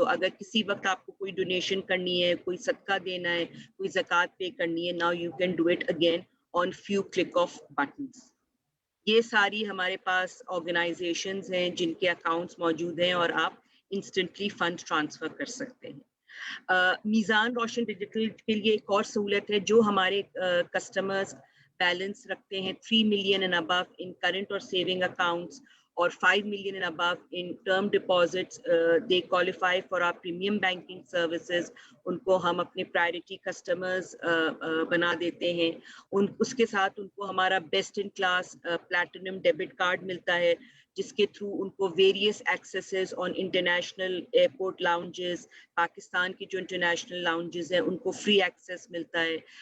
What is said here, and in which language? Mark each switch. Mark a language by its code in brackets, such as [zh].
[ur] تو اگر کسی وقت آپ کو کوئی ڈونیشن کرنی ہے, کوئی صدقہ دینا ہے, کوئی زکوٰۃ پے کرنی ہے, [en] Now you can do it again on few click of buttons. [ur] یہ ساری ہمارے پاس آرگنائزیشنز ہیں جن کے اکاؤنٹس موجود ہیں اور آپ انسٹنٹلی فنڈ ٹرانسفر کر سکتے ہیں. میزان روشن ڈیجیٹل کے لیے ایک اور سہولت ہے, جو ہمارے کسٹمرز بیلنس رکھتے ہیں [en] 3 million and above in current or saving accounts or 5 million and above in term deposits, they qualify for our premium banking services. [ur] ان کو ہم اپنے priority customers بنا دیتے ہیں. اس کے ساتھ ان کو ہمارا best in class platinum debit card ملتا ہے, جس کے تھرو ان کو various accesses on international airport لاؤنجز, Pakistan کی جو انٹرنیشنل لاؤنجز ہیں ان کو فری ایکسیس ملتا ہے.